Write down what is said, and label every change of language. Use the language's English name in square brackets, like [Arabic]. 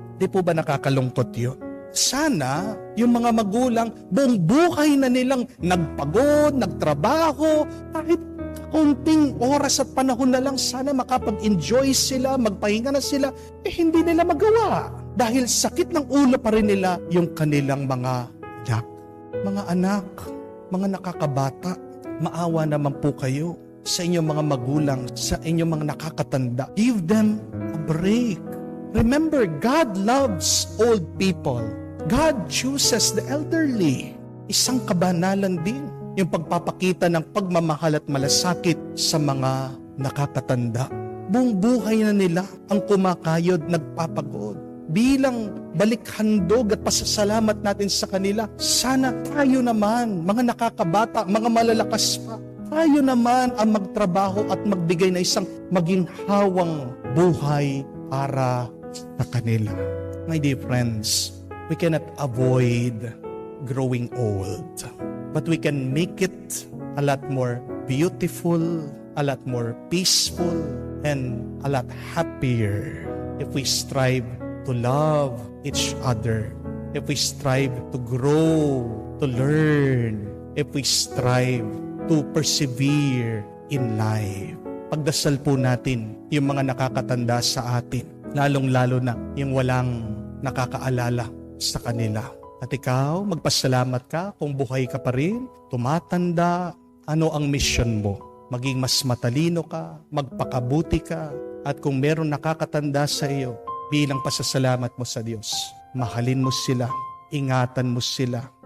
[Filipino] Di po ba nakakalungkot yun? Sana yung mga magulang buong buhay na nilang nagpagod, nagtrabaho, kahit konting oras at panahon na lang, sana makapag-enjoy sila, magpahinga na sila, hindi nila magawa. Dahil sakit ng ulo pa rin nila yung kanilang mga anak. Mga anak, mga nakakabata, maawa naman po kayo sa inyong mga magulang, sa inyong mga nakakatanda. [English] Give them a break. Remember, God loves old people. God chooses the elderly. [Filipino] Isang kabanalan din yung pagpapakita ng pagmamahal at malasakit sa mga nakakatanda. Buong buhay na nila ang kumakayod, nagpapagod. Bilang balikhandog at pasasalamat natin sa kanila, sana tayo naman, mga nakakabata, mga malalakas pa, tayo naman ang magtrabaho at magbigay na isang maginhawang buhay para sa kanila. [English] My dear friends, we cannot avoid growing old, but we can make it a lot more beautiful, a lot more peaceful, and a lot happier if we strive to love each other, if we strive to grow, to learn, if we strive to persevere in life. [Filipino] Pagdasal po natin yung mga nakakatanda sa atin, lalong-lalo na yung walang nakakaalala sa kanila. At ikaw, magpasalamat ka kung buhay ka pa rin, tumatanda, ano ang mission mo? Maging mas matalino ka, magpakabuti ka, at kung meron nakakatanda sa iyo, bilang pasasalamat mo sa Diyos, mahalin mo sila, ingatan mo sila.